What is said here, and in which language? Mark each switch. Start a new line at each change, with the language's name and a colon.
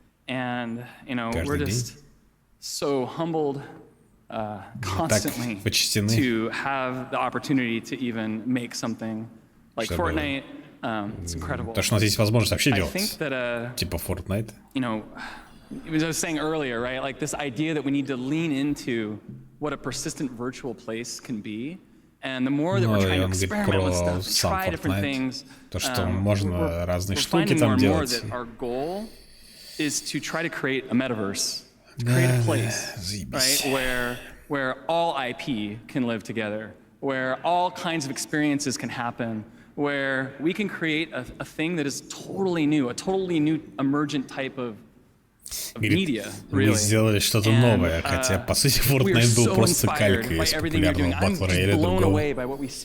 English: And, you know, we're just so humbled constantly to have the opportunity to even make something like Fortnite. It's incredible.
Russian: То, что у нас есть возможность вообще делать, типа Fortnite.
English: You know, as I was saying earlier, right? Like this idea that we need to lean into what a persistent virtual place can be, and the more that we're trying to experiment with stuff, try different things,
Russian: то, что можно разные штуки там делать.
English: Our goal is to try to create a metaverse, to create a place, right, where all IP can live together, where all kinds of experiences can happen, where we can create a thing that is totally new, a totally new emergent type of media, really.
Russian: Мы сделали что-то новое, хотя, по сути, Fortnite был просто калькой из популярного Battle Royale другого.